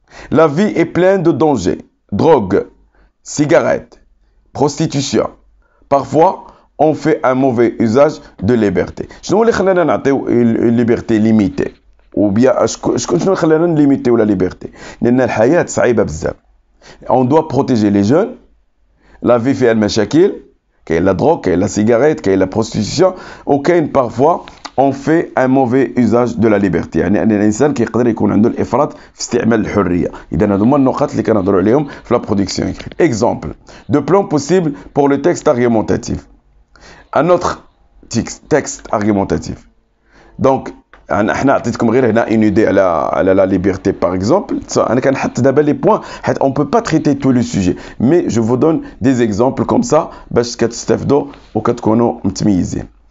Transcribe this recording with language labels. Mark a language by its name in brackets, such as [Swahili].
[French] La vie est pleine de dangers. Drogue, cigarettes, prostitution. Parfois, on fait un mauvais usage de liberté. [Arabic] شنو اللي خلانا نعطيو [French] liberté limitée [Arabic] ou bien شنو اللي خلانا نليميتيو la liberté؟ لأن الحياة صعيبة بزاف. [French] On doit protéger les jeunes. La vie [Arabic] فيها المشاكل. [French] كاين لا drogue, كاين لا cigarette, كاين لا prostitution وكاين parfois on fait un mauvais usage de la liberté. [Arabic] يعني أن الإنسان كيقدر يكون عنده الإفراط في استعمال الحرية. إذا هذوما النقاط اللي كنهضروا عليهم في لا برودكسيون écrite. [French] Exemple de plan possible pour le texte argumentatif. Un autre texte argumentatif. Donc [Arabic] احنا عطيتكم غير هنا [French] une idée [Arabic] على [French] la liberté par exemple. [Arabic] انا كنحط دابا لي بوين حيت [French] on peut pas traiter tous les sujets, mais je vous donne des exemples comme ça [Arabic] باش كتستافدوا وكتكونوا متميزين.